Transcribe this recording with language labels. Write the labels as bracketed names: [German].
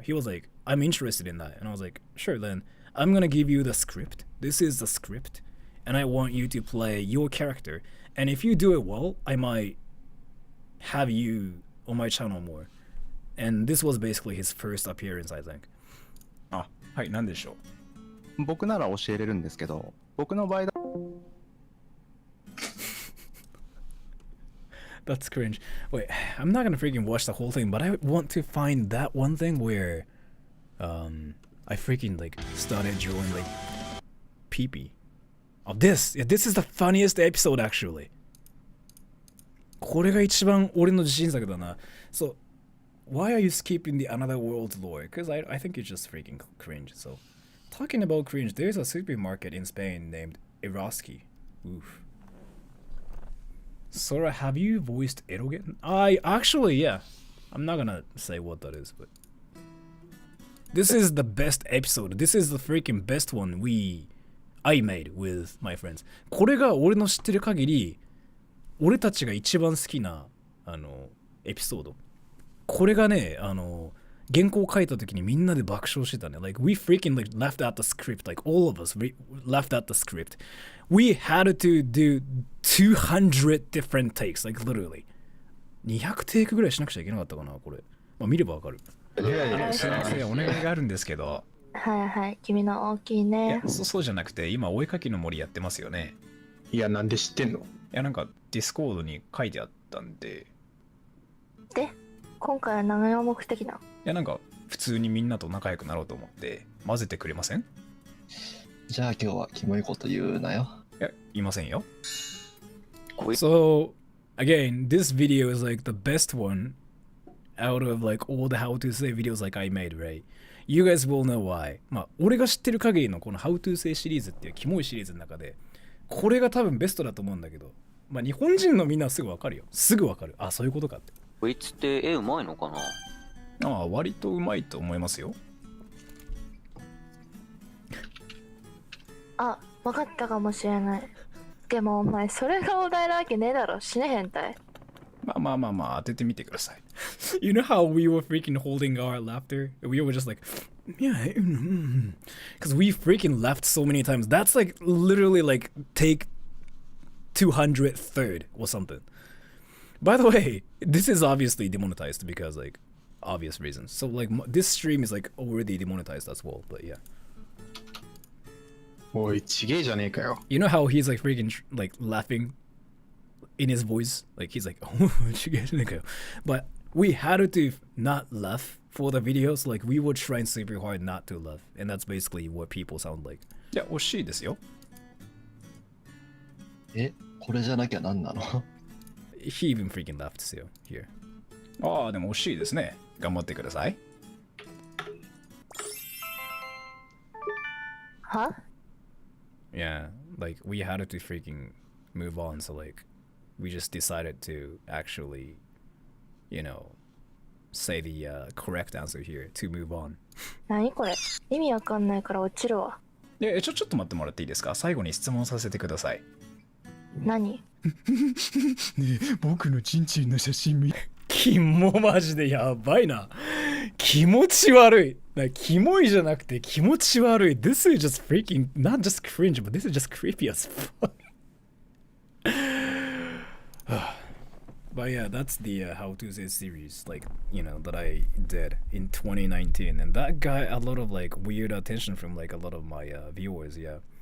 [English] He was like, I'm interested in that. And I was like, sure, then I'm gonna give you the script. This is the script. And I want you to play your character. And if you do it well, I might have you on my channel more. And this was basically his first appearance, I think. [Japanese] あ、はい、なんでしょう。僕なら教えれるんですけど、僕の場合だ。 [English] That's cringe. Wait, I'm not gonna freaking watch the whole thing, but I want to find that one thing where I freaking like started drawing like pee-pee. Oh, this is the funniest episode actually. [Japanese] これが一番俺の自信作だな。 [English] So, why are you skipping the another world lore? Because I think it's just freaking cringe. So, talking about cringe, there's a supermarket in Spain named Eroski. Oof. Sora, have you voiced Erogen? Yeah. I'm not gonna say what that is, but this is the best episode. This is the freaking best one I made with my friends. [Japanese] これが俺の知ってる限り、俺たちが一番好きなエピソード。これがね、原稿書いた時にみんなで爆笑してたね。 [English] Like we freaking like left out the script. Like all of us left out the script. We had to do 200 different takes. Like literally. [Japanese] 200テイクぐらいしなくちゃいけなかったかな、これ。まあ見ればわかる。すいません、お願いがあるんですけど。はいはい、君の大きいね。いや、そうじゃなくて、今、お絵かきの森やってますよね。いや、なんで知ってんの？いや、なんか、ディスコードに書いてあったんで。で、今回は何が目的なの？いや、なんか、普通にみんなと仲良くなろうと思って、混ぜてくれません？じゃあ今日はキモいこと言うなよ。いや、言いませんよ。 [English] So, again, this video is like the best one out of like all the how to say videos like I made, right? You guys will know why. [Japanese] まあ、俺が知ってる限りのこの How to say シリーズっていうキモいシリーズの中で、これが多分ベストだと思うんだけど、まあ日本人のみんなはすぐわかるよ。すぐわかる。あ、そういうことかって。こいつって絵うまいのかな？ああ、割とうまいと思いますよ。あ、わかったかもしれない。でもお前それがお題なわけねえだろ。死ね変態。まあ、当ててみてください。 [English] You know how we were freaking holding our laughter? We were just like, yeah, because we freaking laughed so many times. That's like literally like take 203rd or something. By the way, this is obviously demonetized because like obvious reasons. So like this stream is like already demonetized as well, but yeah. [Japanese] おい、ちげえじゃねえかよ。 [English] You know how he's like freaking like laughing in his voice? Like he's like, oh, but we had to not laugh for the videos. Like we were trying super hard not to laugh, and that's basically what people sound like. [Japanese] いや、惜しいですよ。え、これじゃなきゃ何なの？ [English] He even freaking laughed, so here. [Japanese] ああ、でも惜しいですね。頑張ってください。は？ [English] Yeah, like we had to freaking move on, so like we just decided to actually, you know, say the correct answer here to move on. [Japanese] 何これ？意味わかんないから落ちるわ。ちょっと待ってもらっていいですか？最後に質問させてください。何？ねえ、僕のチンチンの写真見。キモマジでやばいな。気持ち悪い。キモいじゃなくて気持ち悪い。 [English] This is just freaking, not just cringe, but this is just creepy as fuck. But yeah, that's the How to Say series, like, you know, that I did in 2019. And that got a lot of like weird attention from like a lot of my viewers, yeah.